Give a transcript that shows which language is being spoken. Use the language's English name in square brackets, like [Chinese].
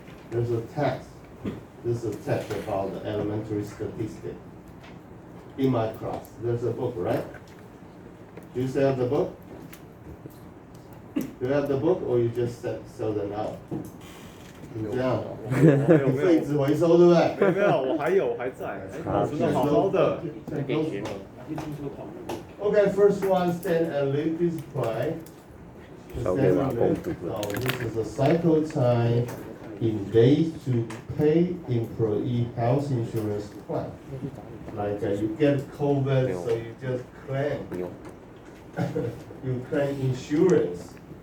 [English] There's a text. This is a text about the elementary statistics. In my class, there's a book, right? Do you still have the book? Do you have the book, or you just sell them out? [Chinese] 这样，你废纸回收对不对？没有，我还有还在，保存的好好的。 [English] Okay, first one, stand and leave display. So this is a cycle time in days to pay employee health insurance plan. Like you get COVID, so you just claim. You claim insurance.